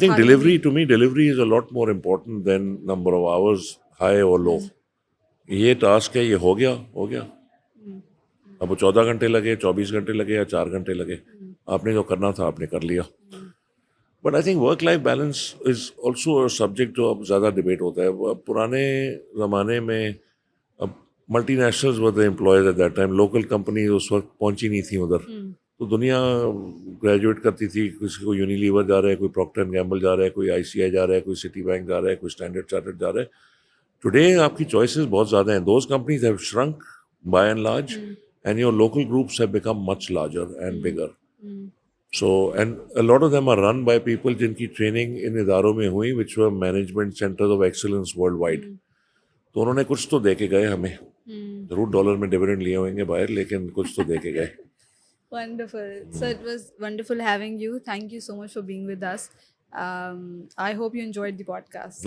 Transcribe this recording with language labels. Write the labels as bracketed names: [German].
[English] think delivery, to me, delivery is a lot more important than number of hours, high or low. [Urdu] یہ task ہے یہ ہو گیا ہو گیا. اب وہ 14 گھنٹے لگے 24 گھنٹے لگے یا 4 گھنٹے لگے آپ نے جو کرنا تھا آپ نے کر لیا. [English] but I think work life balance is also a subject [Urdu] جو اب زیادہ ڈبیٹ ہوتا ہے. پرانے زمانے میں اب [English] Multinationals were the employees at that time. [Urdu] Local company اس وقت پہنچی نہیں تھیں ادھر تو دنیا گریجویٹ کرتی تھی. کسی کو یونیلیور جا رہا ہے, کوئی پروکٹر اینڈ گیمبل جا رہا ہے, کوئی ICI جا رہا ہے, کوئی سٹی بینک جا رہا ہے, کوئی اسٹینڈرڈ چارٹرڈ جا رہا ہے. [English] today [Urdu] آپ کی چوائسیز بہت زیادہ ہیں. [English] Those companies have shrunk by and large and your local groups have become much larger and bigger. So and a lot of them are run by people [Urdu] جن کی ٹریننگ ان اداروں میں ہوئی [English] Which were management centres of excellence worldwide. [Urdu] تو انہوں نے کچھ تو دے کے گئے ہمیں. ضرور ڈالر میں ڈویڈنڈ لیے ہوئیں گے باہر لیکن کچھ تو دے کے گئے. [English] Wonderful. So it was wonderful having you. Thank you so much for being with us. I hope you enjoyed the podcast.